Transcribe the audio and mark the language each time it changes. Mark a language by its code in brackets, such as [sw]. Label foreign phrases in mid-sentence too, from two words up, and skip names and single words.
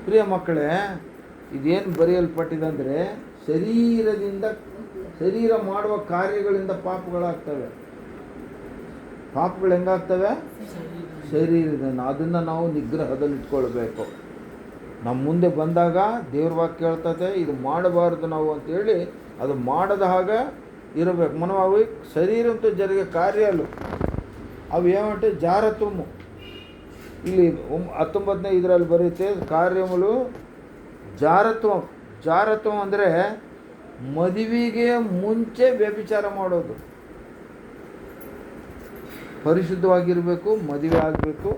[kn] ಪ್ರಿಯ ಮಕ್ಕಳೇ, ಇದೇನು ಬರೆಯಲ್ಪಟ್ಟಿದೆ ಅಂದರೆ ಶರೀರ ಮಾಡುವ ಕಾರ್ಯಗಳಿಂದ ಪಾಪಗಳಾಗ್ತವೆ. ಪಾಪಗಳು ಹೆಂಗಾಗ್ತವೆ? ಶರೀರದಿಂದ. ಅದನ್ನು ನಾವು ನಿಗ್ರಹದಲ್ಲಿ ಇಟ್ಕೊಳ್ಬೇಕು. ನಮ್ಮ ಮುಂದೆ ಬಂದಾಗ ದೇವ್ರ ವಾಕ್ಯ ಹೇಳ್ತದೆ ಇದು ಮಾಡಬಾರ್ದು ನಾವು ಅಂತೇಳಿ ಅದು ಮಾಡದ ಹಾಗೆ ಇರಬೇಕು. [te] మనం అవి శరీరంతో జరిగే కార్యాలు అవి ఏమంటే జారత్వము. [kn] ಇಲ್ಲಿ 19ನೇ ಇದರಲ್ಲಿ ಬರುತ್ತೆ ಕಾರ್ಯములు ಜಾರತ್ವಂ ಅಂದರೆ ಮದುವೆಗೆ ಮುಂಚೆ ವ್ಯಭಿಚಾರ ಮಾಡೋದು. ಪರಿಶುದ್ಧವಾಗಿರಬೇಕು, ಮದುವೆ ಆಗಬೇಕು.